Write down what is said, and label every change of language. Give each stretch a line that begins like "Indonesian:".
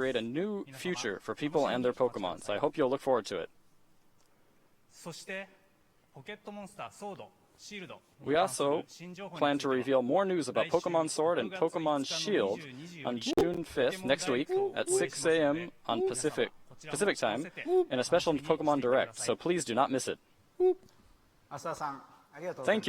English: create a new future for people and their Pokemon, so I hope you'll look forward to it.
Japanese: そしてポケットモンスターソードシールド
English: We also plan to reveal more news about Pokemon Sword and Pokemon Shield on June 5th, next week, at 6 a.m. on Pacific time, in a special Pokemon Direct, so please do not miss it.
Japanese: 増田さんありがとうございます